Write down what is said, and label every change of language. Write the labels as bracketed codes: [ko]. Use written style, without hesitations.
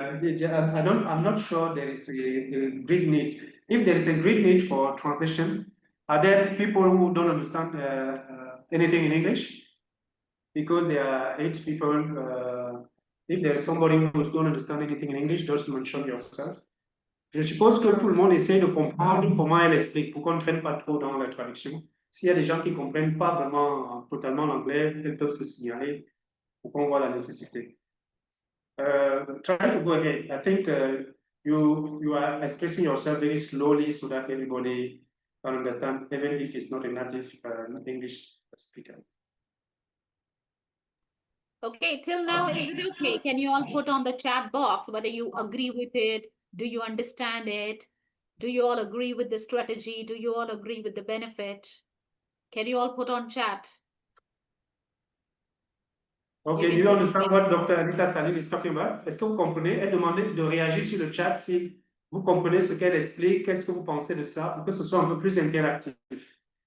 [en] I'm not sure there is a great need. If there is a great need for translation, are there people who don't understand anything in English? Because there are 8 people. If there is somebody who don't understand anything in English, just mention yourself. [fr] Je suppose que tout le monde essaie de comprendre comment elle explique, pour qu'on ne traîne pas trop dans la traduction. S'il y a des gens qui ne comprennent pas vraiment totalement l'anglais, ils peuvent se signaler pour qu'on voit la nécessité. [en] Try to go ahead. I think you are expressing yourself very slowly so that everybody can understand, even if it's not a native English speaker. Okay, till now, is it okay? Can you all put on the chat box whether you agree with it? Do you understand it? Do you all agree with the strategy? Do you all agree with the benefit? Can you all put on chat? Okay, do you understand what Dr. Anita Stalin is talking about? [fr] Est-ce que vous comprenez? Elle demandait de réagir sur le chat si vous comprenez ce qu'elle explique, qu'est-ce que vous pensez de ça, pour que ce soit un peu plus interactif.